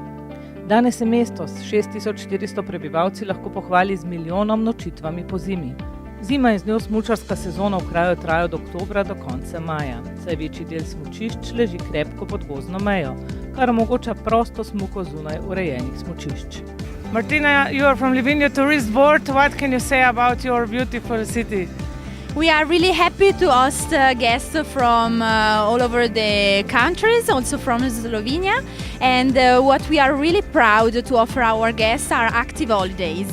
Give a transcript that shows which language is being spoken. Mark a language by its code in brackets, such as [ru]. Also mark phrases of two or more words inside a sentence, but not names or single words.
[sl] Danes se mesto s 6400 prebivalci lahko pohvali z milijonom nočitvami pozimi. Zima in z njo smučarska sezona v kraju traja od oktobra do konca maja, saj večji del smučišč leži krepko pod gozdno mejo, kar omogoča prosto smuko zunaj urejenih smučišč. [en] Martina, you are from Livigno Tourist Board. What can you say about your beautiful city? We are really happy to host guests from all over the countries, also from Slovenia. And what we are really proud to offer our guests are active holidays.